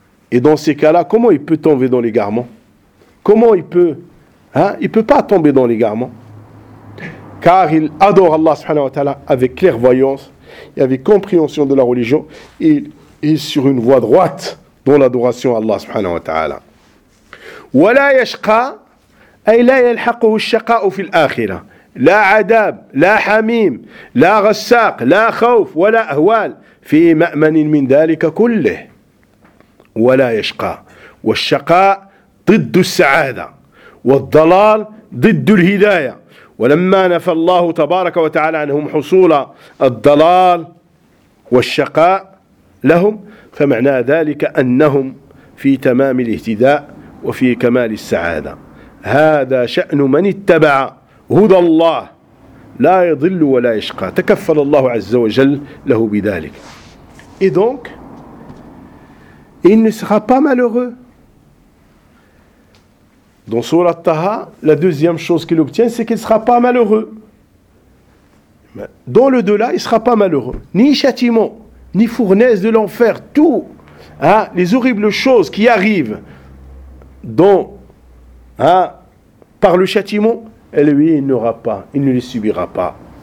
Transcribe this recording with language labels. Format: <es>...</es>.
<fr>Et dans ces cas-là, comment il peut tomber dans l'égarement? Comment il peut, hein? Il ne peut pas tomber dans l'égarement, car il adore Allah subhanahu wa ta'ala avec clairvoyance et avec compréhension de la religion, et il est sur une voie droite dans l'adoration à Allah subhanahu wa ta'ala.</fr> <ar>ولا يشقى أي لا يلحقه الشقاء في الآخرة. لا عذاب، لا حميم، لا غساق، لا خوف ولا أهوال في مأمن من ذلك كله. ولا يشقى، والشقاء ضد السعادة، والضلال ضد الهداية. ولما نفى الله تبارك وتعالى عنهم حصول الضلال والشقاء لهم، فمعنى ذلك أنهم في تمام الاهتداء وفي كمال السعادة. هذا شأن من اتبع هدى الله لا يضل ولا يشقى، تكفل الله عز وجل له بذلك.</ar> <fr>Et donc, il ne sera pas malheureux. Dans Surah Taha, la deuxième chose qu'il obtient, c'est qu'il ne sera pas malheureux. Dans le delà, il ne sera pas malheureux. Ni châtiment, ni fournaise de l'enfer, tout, hein, les horribles choses qui arrivent dont, hein, par le châtiment, et lui, il n'aura pas, il ne les subira pas.</fr>